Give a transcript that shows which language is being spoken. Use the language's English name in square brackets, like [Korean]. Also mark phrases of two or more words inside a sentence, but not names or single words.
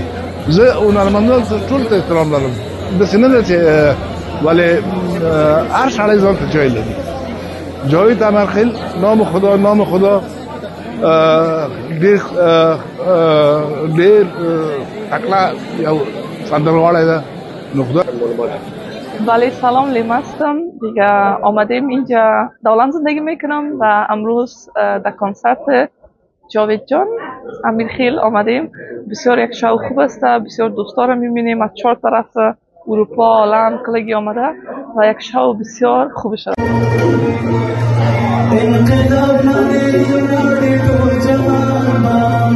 [Pashto] زه هنرمندانو ته ټول ته احترام لرم، داسې نه ده چې ولې هر سړی ځان ته جای لري. جاوید امیرخیل [Persian] نام خدا [Pashto] ډېر تکړه یو سندرغاړی ده. [Persian] بله سلام، لیما هستم دیگه. آمدیم اینجا در هلند زندگی میکنم و امروز در کنسرت جاوید جان امیرخیل آمدیم. بسیار یک شو خوب است، بسیار دوستا را میبینیم از 4 طرف اروپا، هلند کلگی آمده و یک شو بسیار خوب شد.